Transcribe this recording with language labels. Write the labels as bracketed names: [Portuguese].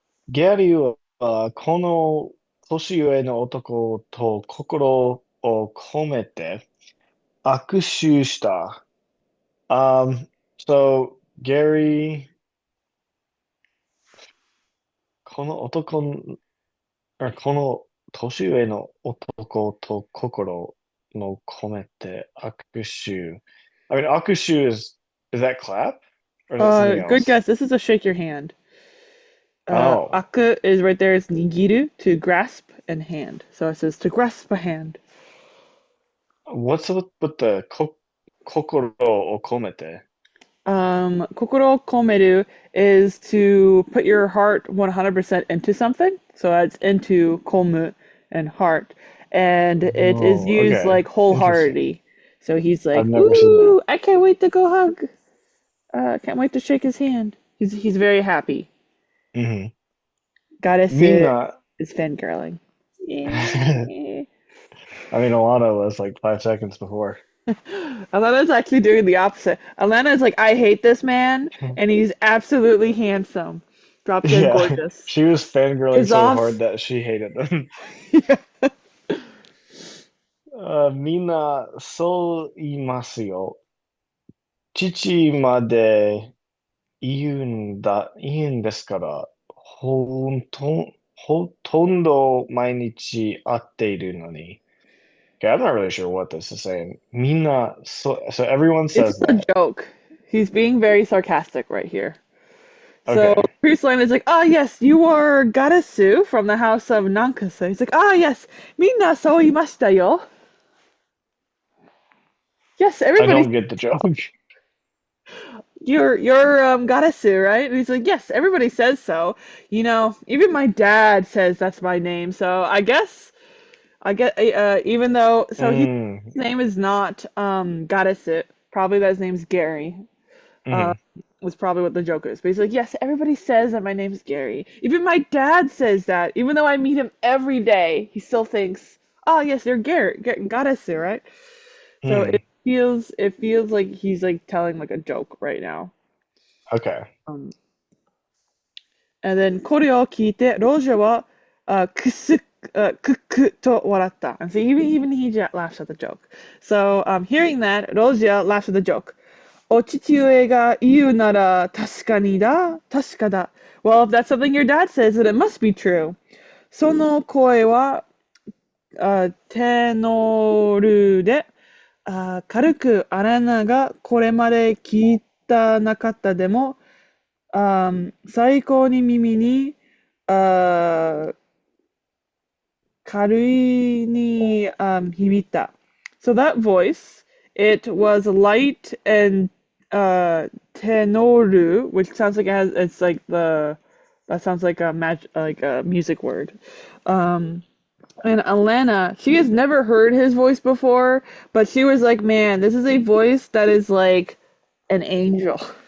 [Japanese] ギャリーはこの年上の男と心を込めて握手した。 [English] So Gary, [Japanese] この男この年上の男と心の込めて握手。 [English] I mean, 握手 is that clap? Or is that something Good else? guess. This is a shake your hand. Oh, Aku is right there. It's nigiru to grasp and hand. So it says to grasp a hand. what's with the 心を込めて? Kokoro komeru is to put your heart 100% into something. So it's into komu and heart. And it is Oh, okay. like Interesting. wholeheartedly. So he's I've like, never seen that. "Ooh, I can't wait to go hug. Can't wait to shake his hand." He's very happy. Hmm. Goddess Mina, is fangirling. I Yeah. mean, Alana was like 5 seconds before. Alana's actually doing the opposite. Alana is like, I hate this man, and he's absolutely handsome. Drop dead Yeah, gorgeous. she was fangirling so hard Kazov. that she hated them. [Japanese] みんなそう言いますよ。父まで言うんですから、ほとんど毎日会っているのに。 [English] Okay, I'm not really sure what this is saying. みんな、so everyone It's says a that. joke. He's being very sarcastic right here. So Okay. Priest Line is like, ah, yes, you are Garasu from the house of Nankasa. He's like, ah, yes, minna so imashita yo. Yes, I everybody, don't get the joke. you're Garasu, right? And he's like, yes, everybody says so. Even my dad says that's my name. So I get even though his Mm, name is not Garasu. Probably that his name's Gary. Uh, mhm, was probably what the joke is. But he's like, yes, everybody says that my name's Gary. Even my dad says that. Even though I meet him every day, he still thinks, oh yes, you're Gary, Garasu, right? So mm. it feels like he's like telling like a joke right now. Okay. Um, and then [Japanese] これを聞いて、ロジャーは、くっくと笑った。 [English] And so even he laughs at the joke. So, hearing that, Roger laughs at the joke. [Japanese] お父上が言うなら確かにだ、確かだ。 [English] Well, if that's something your dad says, then it must be true. [Japanese] その声は、テノールで、軽くアラナがこれまで聞いたなかったでも、最高に耳に、あ軽いに、響いた。 [English] So that voice, it was light and tenoru, which sounds like it's like that sounds like like a music word. Um, and Alanna, she has never heard his voice before, but she was like, man, this is a voice that is like an angel.